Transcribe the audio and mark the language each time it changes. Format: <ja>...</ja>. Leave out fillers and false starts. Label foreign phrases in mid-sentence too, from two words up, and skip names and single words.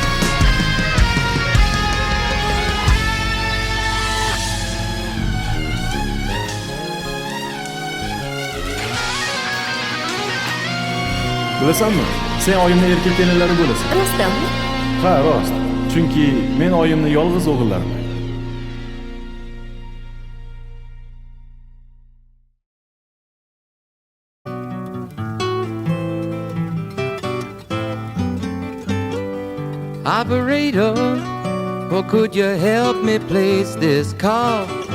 <uz>Bilasanmi? Sen oyimning erkak kelinlari bo'lasan. Rostdanmi? Ha, rost. Chunki men oyimni yolg'iz o'g'illariman.</uz> <en>Operator, or could you help me place this call?</en>